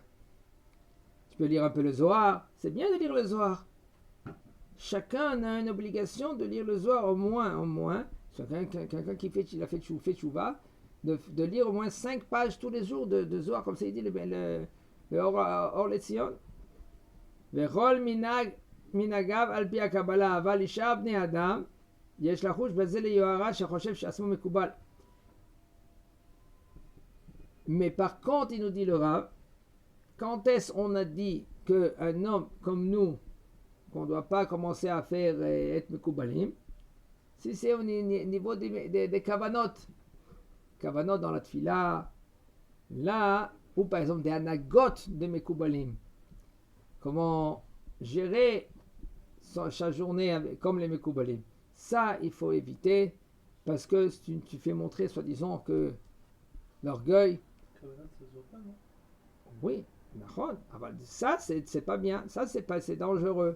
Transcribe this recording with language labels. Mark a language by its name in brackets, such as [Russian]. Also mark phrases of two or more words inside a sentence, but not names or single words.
[French] Tu peux lire un peu le Zohar. C'est bien de lire le Zohar. Chacun a une obligation de lire le Zohar au moins. Quelqu'un qui fait tchouva, de lire au moins 5 pages tous les jours de Zohar, comme ça il dit le Or Letzion. [Hebrew] וכל מנהגיו על פי הקבלה אבל אצל בני אדם יש לחוש בזה ליוהרה שחושב שעצמו מקובל. [French] Mais par contre, il nous dit le Rav, quand est-ce qu'on a dit qu'un homme comme nous, qu'on ne doit pas commencer à faire être mekoubalim, si c'est au niveau des kavanot dans la tfila, là, ou par exemple des anagot de mekoubalim, comment gérer sa journée comme les mekoubalim, ça il faut éviter, parce que tu fais montrer soi-disant que l'orgueil, oui, ça c'est pas bien, ça c'est dangereux.